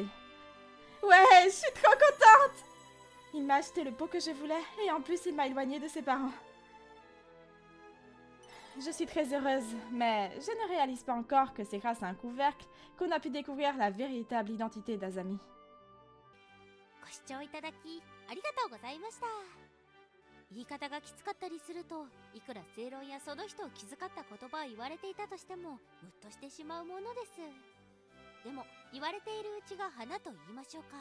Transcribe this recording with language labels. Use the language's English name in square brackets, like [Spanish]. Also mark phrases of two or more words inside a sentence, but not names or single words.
[French] Ouais, je suis trop contente! Il m'a acheté le pot que je voulais, et en plus il m'a éloignée de ses parents. Je suis très heureuse, mais je ne réalise pas encore que c'est grâce à un couvercle qu'on a pu découvrir la véritable identité d'Azami. [Japanese] ご視聴いただきありがとうございました。言い方がきつかったりすると、いくら正論やその人を気遣った言葉を言われていたとしてもムッとしてしまうものです。でも言われているうちが花と言いましょうか。